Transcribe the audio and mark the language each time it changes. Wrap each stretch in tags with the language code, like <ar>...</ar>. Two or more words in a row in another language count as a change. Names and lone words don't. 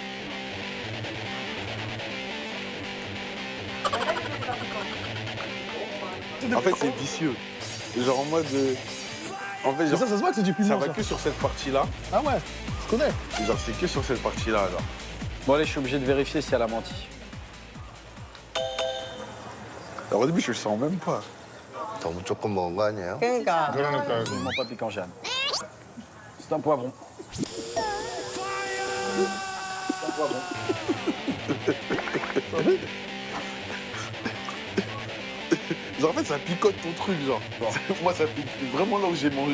<fr>En fait, c'est vicieux. Genre en mode. En fait, genre, ça se voit que c'est du piment. ça va que sur cette partie-là. Ah ouais, je connais. Genre, c'est que sur cette partie-là. Genre. Bon, allez, je suis obligé de vérifier si elle a menti. Alors, au début, je le sens même pas.</fr> <ko>너무 조금 먹은 거 아니에요? 그러니까.</ko> <fr>Absolument pas piquant, Jeanne. C'est un poivron. Genre, en fait, ça picote ton truc, genre. Moi, ça pique vraiment là où j'ai mangé.</fr>